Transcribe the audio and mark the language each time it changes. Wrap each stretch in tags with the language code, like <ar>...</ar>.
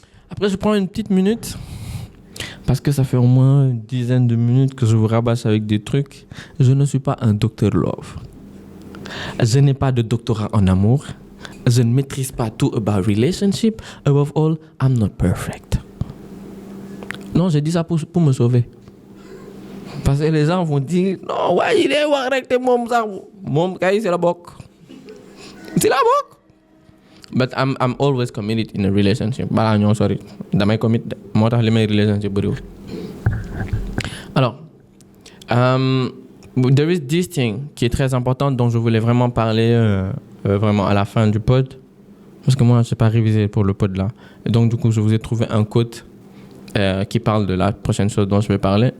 <fr>Après, je prends une petite minute parce que ça fait au moins une dizaine de minutes que je vous rabasse avec des trucs. Je ne suis pas un docteur love. Je n'ai pas de doctorat en amour. Je ne maîtrise pas tout</fr> <en>about relationship. Above all, I'm not perfect.</en> <fr>Non, j'ai dit ça pour me sauver. Parce que les gens vont dire non, ouais, il est correct,</fr> <wo>mom, c'est la bok. C'est la bok.</wo> <en>But I'm always committed in a relationship. Sorry.</en> <wo>Damay commit moo tax li may relationship bëriwul.</wo> <fr>Alors,</fr> <en>there is this thing</en> <fr>qui est très important dont je voulais vraiment parler vraiment à la fin du pod. Parce que moi, je n'ai pas révisé pour le pod là. Et donc, du coup, je vous ai trouvé un quote qui parle de la prochaine chose dont je vais parler.</fr>